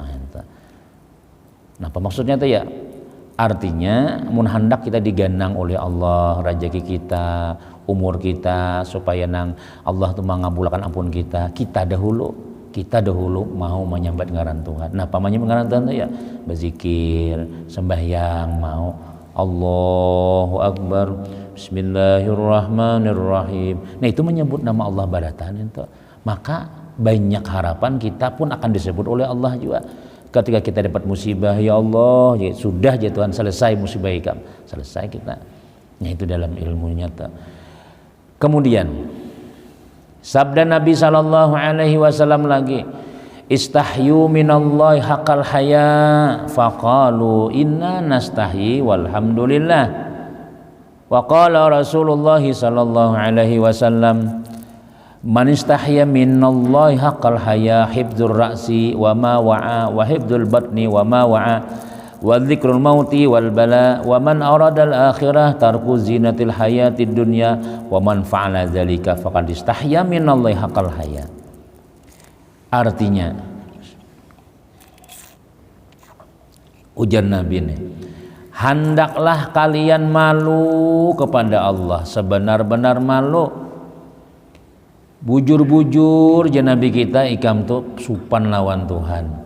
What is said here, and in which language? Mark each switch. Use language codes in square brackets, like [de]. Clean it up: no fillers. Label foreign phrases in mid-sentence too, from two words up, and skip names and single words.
[bjn] Nah, apa maksudnya itu ya? Artinya mun hendak kita diganang oleh Allah rezeki kita, umur kita supaya nang Allah tuh mengabulkan ampun kita dahulu mau menyambat ngaran Tuhan. Nah, pamannya ngaran Tuhan tuh ya berzikir, sembahyang mau [ar] الله أكبر بسم الله الرحمن الرحيم. [id] Nah itu menyebut nama Allah baratan itu. Maka banyak harapan kita pun akan disebut oleh Allah juga. Ketika kita dapat musibah, ya Allah, ya sudah ya Tuhan, selesai musibah kamu, selesai kita. Nah itu dalam ilmunya tuh. Kemudian sabda Nabi [ar] صلى الله عليه وسلم lagi, استحيوا من الله حق الحياء فقالوا إنا نستحيي والحمد لله. وقال رسول الله صلى الله عليه وسلم، من استحيا من الله حق الحياء حفظ الرأس وما وعى وحفظ البطن وما وعى وذكر الموت والبلى ومن أراد الآخرة ترك زينة الحياة الدنيا ومن فعل ذلك فقد استحيا من الله حق الحياء. [id] Artinya ujar Nabi ini, hendaklah kalian malu kepada Allah sebenar-benar malu. [bjn] Bujur-bujur je Nabi kita ikam tuh supan lawan Tuhan.